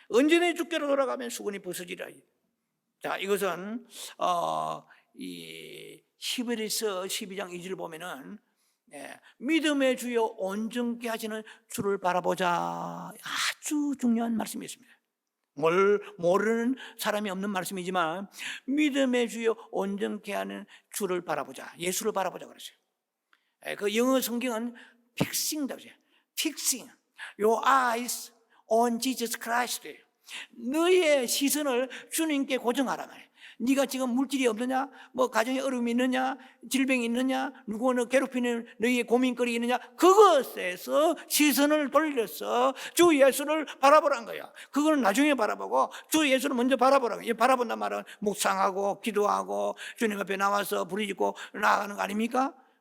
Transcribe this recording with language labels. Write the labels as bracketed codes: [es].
[ko] 언제나 주께로 돌아가면 수건이 벗어지라. 자, 이것은 이 히브리서 12장 2절 보면은 믿음의 주여 온전케 하시는 주를 바라보자. 아주 중요한 말씀이었습니다. 뭘 모르는 사람이 없는 말씀이지만 믿음의 주여 온전케 하는 주를 바라보자. 예수를 바라보자 그랬어요. 그 영어 성경은 fixing이라고 해요. [en] fixing your eyes on Jesus Christ. [ko] 너의 시선을 주님께 고정하라 말이에요. 네가 지금 물질이 없느냐, 뭐 가정에 어려움이 있느냐, 질병이 있느냐, 누구는 괴롭히는 너희의 고민거리 있느냐, 그것에서 시선을 돌려서 주 예수를 바라보라는 거야. 그거는 나중에 바라보고 주 예수를 먼저 바라보라는 거야. 바라본단 말은 묵상하고 기도하고 주님 앞에 나와서 부르짖고 나아가는 거 아닙니까?